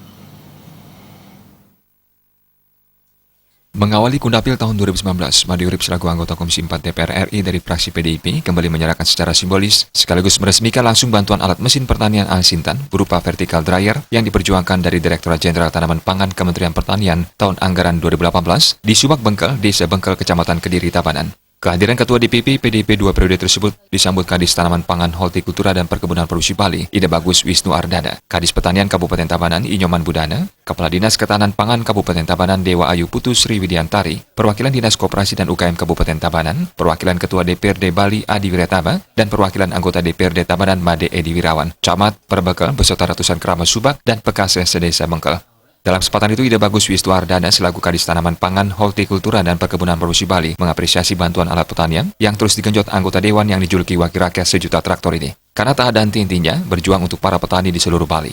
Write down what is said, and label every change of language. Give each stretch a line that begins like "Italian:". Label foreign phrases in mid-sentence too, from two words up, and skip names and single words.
Indonesian: Mengawali Kundapil tahun 2019, Made Urip selaku anggota Komisi 4 DPR RI dari fraksi PDIP kembali menyerahkan secara simbolis sekaligus meresmikan langsung bantuan alat mesin pertanian Al Sintan berupa
English: vertical dryer
Indonesian: yang diperjuangkan dari Direktorat Jenderal Tanaman Pangan Kementerian Pertanian tahun anggaran 2018 di Subak Bengkel, Desa Bengkel, Kecamatan Kediri, Tabanan. Kehadiran Ketua DPP PDIP 2 periode tersebut disambut Kadis Tanaman Pangan Hortikultura dan Perkebunan Produksi Bali, Ida Bagus Wisnu Ardana, Kadis Pertanian Kabupaten Tabanan Inyoman Budana, Kepala Dinas Ketahanan Pangan Kabupaten Tabanan Dewa Ayu Putu Sri Widiantari, perwakilan Dinas Koperasi dan UKM Kabupaten Tabanan, perwakilan Ketua DPRD Bali Adi Wirataba, dan perwakilan anggota DPRD Tabanan Made Edi Wirawan, Camat, Perbekal, beserta ratusan Krama Subak dan Pekase sedesa Bengkel. Dalam kesempatan itu, Ida Bagus Wisnu Ardana selaku Kadis Tanaman Pangan, Hortikultura dan Perkebunan Produksi Bali mengapresiasi bantuan alat pertanian yang terus digenjot anggota Dewan yang dijuluki Wakil Rakyat Sejuta Traktor ini. Karena tak ada henti-hentinya berjuang untuk para petani di seluruh Bali.